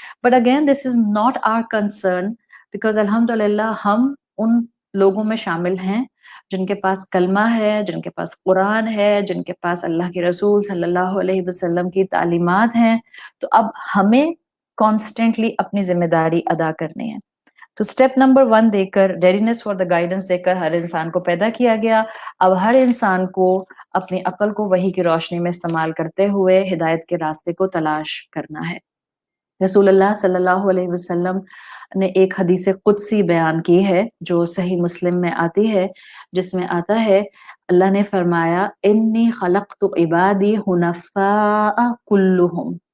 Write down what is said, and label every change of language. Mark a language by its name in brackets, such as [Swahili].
[English] but again this is not our concern because [Urdu] الحمدللہ ہم ان لوگوں میں شامل ہیں جن کے پاس کلمہ ہے، جن کے پاس قرآن ہے، جن کے پاس اللہ کے رسول صلی اللہ علیہ وسلم کی تعلیمات ہیں. تو اب ہمیں کانسٹنٹلی اپنی ذمہ داری ادا کرنی ہے. تو سٹیپ نمبر 1 دے کر، [English] radiance for the guidance [Urdu] دے کر ہر انسان کو پیدا کیا گیا. اب ہر انسان کو اپنی عقل کو وحی کی روشنی میں استعمال کرتے ہوئے ہدایت کے راستے کو تلاش کرنا ہے. رسول اللہ صلی اللہ علیہ وسلم نے ایک حدیث قدسی بیان کی ہے جو صحیح مسلم میں آتی ہے، جس میں آتا ہے اللہ نے فرمایا [Arabic] انی خلقت عبادی حنفاء کلہم.